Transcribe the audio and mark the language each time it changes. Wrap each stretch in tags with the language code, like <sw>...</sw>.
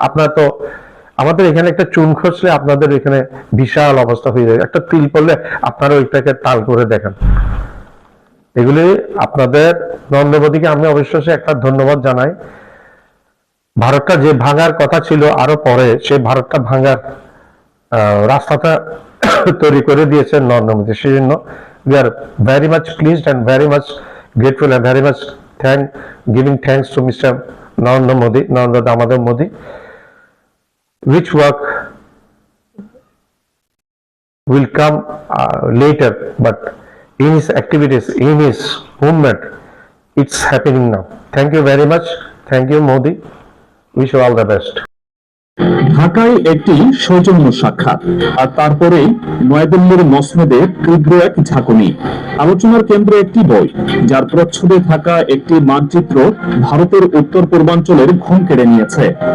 <bn>আপনার তো, আমাদের এখানে একটা চুন খসলে আপনাদের এখানে বিশাল অবস্থা হয়ে যায়, একটা তিল পড়লে আপনারা ওইটাকে তাল করে দেখেন। এগুলি আপনাদের নরেন্দ্র মোদীকে আমি অবশ্যই একটা ধন্যবাদ জানাই। ভারতটা যে ভাঙার কথা ছিল আরো পরে, সেই ভারতটা ভাঙার রাস্তাটা তৈরি করে দিয়েছেন নরেন্দ্র মোদী। সেই জন্য</bn> <en>we are very much pleased and very much grateful and very much giving thanks to Mr. Narendra Modi, Narendra Damodar Modi, which work will come later, but in his activities, in his movement, it's happening now. Thank you very much. Thank you, Modi. Wish you all the best.</en> <bn>ঢাকায় একটি সৌজন্য সাক্ষাৎ, আর তারপরে নয়াদিল্লির মসনদে তীব্র এক ঝাঁকুনি। আলোচনার কেন্দ্রে একটি বই, যার প্রচ্ছদে থাকা একটি মানচিত্র ভারতের উত্তর পূর্বাঞ্চলের ঘুম কেড়ে নিয়েছে।</bn>